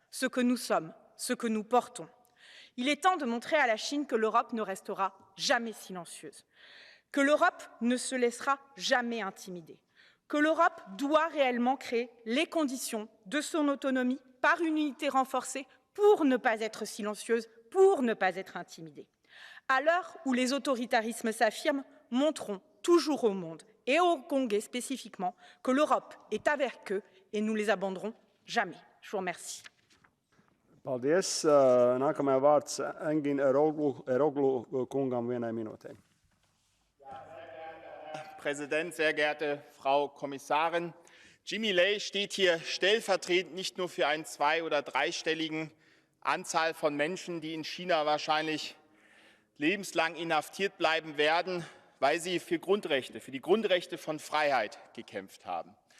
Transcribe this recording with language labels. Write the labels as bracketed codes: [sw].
[fr] Ce que nous sommes, ce que nous portons. Il est temps de montrer à la Chine que l'Europe ne restera jamais silencieuse, que l'Europe ne se laissera jamais intimider, que l'Europe doit réellement créer les conditions de son autonomie par une unité renforcée pour ne pas être silencieuse, pour ne pas être intimidée. À l'heure où les autoritarismes s'affirment, montrons toujours au monde, et aux Hongkongais spécifiquement, que l'Europe est avec eux et nous les abandonnerons jamais. Je vous remercie. [lv] Paldies. Nākamais vārds Engin Eroglu kungam 1 minūtē. [de] Präsident, sehr geehrte Frau Kommissarin. Jimmy Lai steht hier stellvertretend nicht nur für einen 2- oder 3-stelligen Anzahl von Menschen, die in China wahrscheinlich lebenslang inhaftiert bleiben werden, weil sie für Grundrechte, für die Grundrechte von Freiheit gekämpft haben.